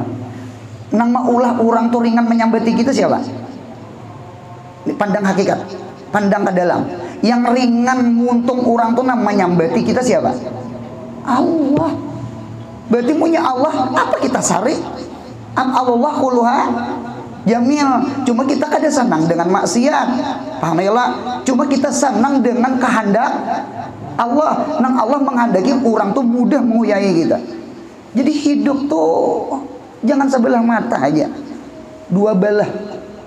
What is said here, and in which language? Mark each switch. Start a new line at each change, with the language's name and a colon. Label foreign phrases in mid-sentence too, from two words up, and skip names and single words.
Banjar: Nang maulah orang tuh ringan menyambati kita siapa? Pandang hakikat, pandang ke dalam. Yang ringan muntung orang tuh nang menyambati kita siapa? Allah. Berarti punya Allah apa kita sarik?
Arabic: الله كلها جميل.
Banjar: Cuma kita kada senang dengan maksiat. Paham ya Allah? Cuma kita senang dengan kehendak Allah. Nang Allah menghendaki orang tuh mudah menguyai kita. Jadi hidup tuh jangan sebelah mata aja, dua belah.